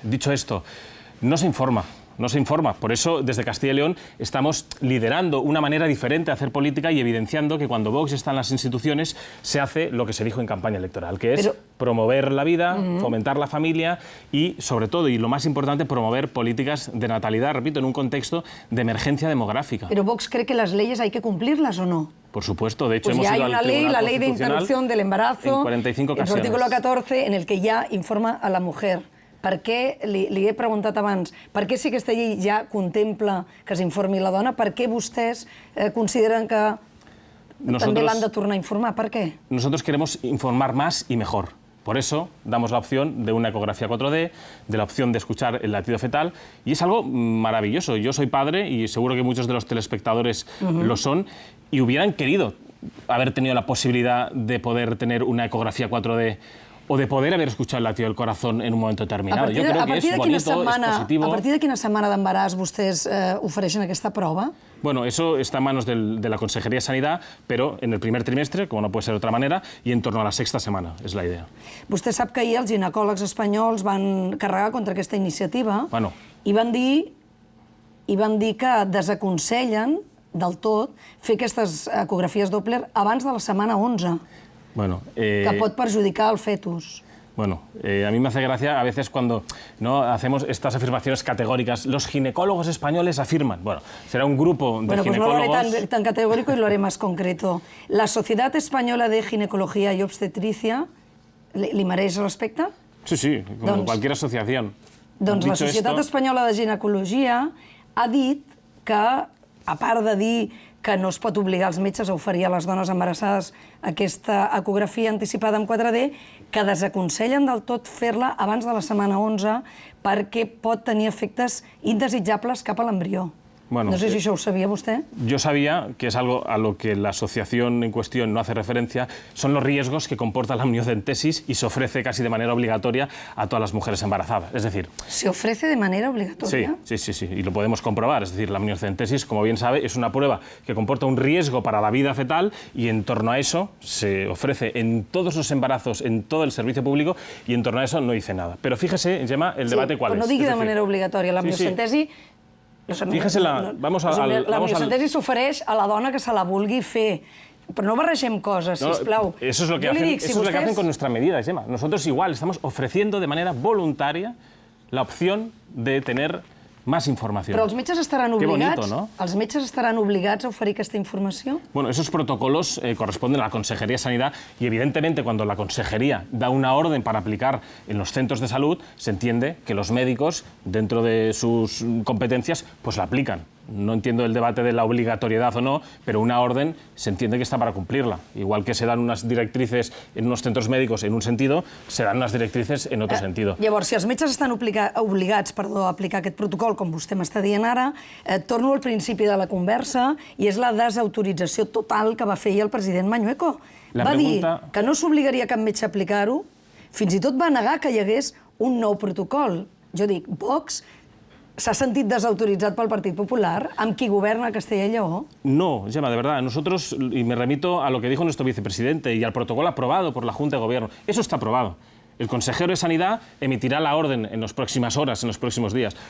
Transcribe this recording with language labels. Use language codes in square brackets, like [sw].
[es] Dicho esto, no se informa. Por eso, desde Castilla y León, estamos liderando una manera diferente de hacer política y evidenciando que cuando Vox está en las instituciones se hace lo que se dijo en campaña electoral, que es promover la vida, fomentar la familia y, sobre todo, y lo más importante, promover políticas de natalidad, repito, en un contexto de emergencia demográfica. ¿Pero Vox cree que las leyes hay que cumplirlas o no? Por supuesto, de hecho pues hemos ido al Tribunal Constitucional. Ya hay una ley de interrupción del embarazo, en 45 ocasiones. En su artículo 14, en el que ya informa a la mujer [ca] Per què, li he preguntat abans, per què si aquesta llei ja contempla que s'informi la dona, per què vostès consideren que també l'han de tornar a informar? Per què? [es] Nosotros queremos informar más y mejor. Por eso damos la opción de una ecografía 4D, de la opción de escuchar el latido fetal, y es algo maravilloso. Yo soy padre y seguro que muchos de los telespectadores lo son, y hubieran querido haber tenido la posibilidad de poder tener una ecografía 4D o de poder haber escuchado el latido del corazón en un momento determinado. Yo creo que es bonito, es positivo. [ca] A partir de quina setmana d'embaràs vostès ofereixen aquesta prova? [es] Bueno, eso está en manos de la Consejería de Sanidad, pero en el primer trimestre, como no puede ser de otra manera, y en torno a la sexta setmana, [ca] és la idea. Vostè sap que ahir els ginecòlegs espanyols van carregar contra aquesta iniciativa i van dir que desaconsellen del tot fer aquestes ecografies Doppler abans de la setmana 11, que pot perjudicar el fetus. [es] Bueno, a mí me hace gracia a veces cuando hacemos estas afirmaciones categóricas. Los ginecólogos españoles afirman. Bueno, será un grupo de ginecólogos... Pues no lo haré tan categórico y lo haré más concreto. La Sociedad Española de Ginecología y Obstetricia, [ca] ¿li mereix respecte? [es] Sí, sí, como cualquier asociación. [ca] Doncs la Societat Espanyola de Ginecologia ha dit que, a part de dir que no es pot obligar els metges a oferir a les dones embarassades aquesta ecografia anticipada amb 4D, que desaconsellen del tot fer-la abans de la setmana 11 perquè pot tenir efectes indesitjables cap a l'embrió. [es] Bueno, [ca] no sé si això ho sabia vostè. [es] Yo sabía que es algo a lo que la asociación en cuestión no hace referencia, son los riesgos que comporta la amniocentesis y se ofrece casi de manera obligatoria a todas las mujeres embarazadas. Es decir... ¿Se ofrece de manera obligatoria? Sí, sí, sí, y lo podemos comprobar. Es decir, la amniocentesis, como bien sabe, es una prueba que comporta un riesgo para la vida fetal y en torno a eso se ofrece en todos los embarazos, en todo el servicio público, y en torno a eso no dice nada. Pero fíjese, Gemma, el debate cuál es. [ca] No digui de manera obligatòria. La amniocentesi... [es] Fíjese, vamos a... [ca] La amniocentesi s'ofereix a la dona que se la vulgui fer. Però no barregem coses, sisplau. [es] Eso es lo que hacen con nuestra medida, Gemma. Nosotros igual estamos ofreciendo de manera voluntaria la opción de tener más información. [ca] Però els metges estaran obligats, els metges estaran obligats a oferir aquesta informació? [es] Bueno, esos protocolos corresponden a la Consejería de Sanidad y evidentemente cuando la Consejería da una orden para aplicar en los centros de salud, se entiende que los médicos, dentro de sus competencias, pues la aplican. No entiendo el debate de la obligatoriedad o no, pero una orden se entiende que está para cumplirla. Igual que se dan unas directrices en unos centros médicos en un sentido, se dan unas directrices en otro sentido. [ca] Llavors, si els metges estan obligats a aplicar aquest protocol, com vostè m'està dient ara, torno al principi de la conversa, i és la desautorització total que va fer ahir el president Mañueco. Va dir que no s'obligaria cap metge a aplicar-ho, fins i tot va negar que hi hagués un nou protocol. Jo dic, [es] Vox ¿se ha sentido desautorizado por el Partido Popular, [ca] amb qui governa Castella y Lleó? [es] No, Gemma, de verdad. Nosotros, y me remito a lo que dijo nuestro vicepresidente y al protocolo aprobado por la Junta de Gobierno, eso está aprobado. El consejero de Sanidad emitirá la orden en las próximas horas, en los próximos días.